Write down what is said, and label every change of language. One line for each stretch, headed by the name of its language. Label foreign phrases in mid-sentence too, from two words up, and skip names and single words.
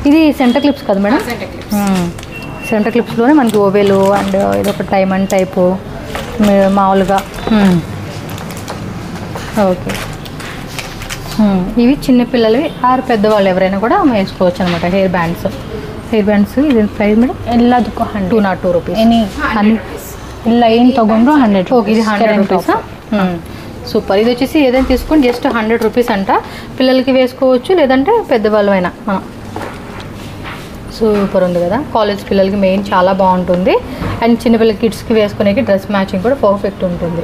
Telugu: ఇది
English: center clips
Telugu: కదా మేడం?
English: center clips
Telugu: మనకి ఓవెలు అండ్ ఇదొక
English: diamond type
Telugu: మామూలుగా. ఓకే, ఇవి చిన్నపిల్లలవి ఆరు పెద్దవాళ్ళు ఎవరైనా కూడా వేసుకోవచ్చు అనమాట.
English: hair bands
Telugu: ఇది
English: price madam
Kannada: ಎಲ್ಲದಕ್ಕೂ
English: 202 rupees.
Kannada: ಎನಿ ಇಲ್ಲ ಏನು ತೊಗೊಂಡ್ರು 100.
Telugu: ఓకే, ఇది 100 rupees. సూపర్. ఇది వచ్చేసి ఏదైనా తీసుకొని జస్ట్ 100 rupees అంట. పిల్లలకి వేసుకోవచ్చు, లేదంటే పెద్దవాళ్ళమైనా మనం. సూపర్ ఉంది కదా, కాలేజ్ పిల్లలకి మెయిన్ చాలా బాగుంటుంది. అండ్ చిన్నపిల్లల కిడ్స్కి వేసుకునేకి
English: dress matching
Telugu: కూడా పర్ఫెక్ట్ ఉంటుంది.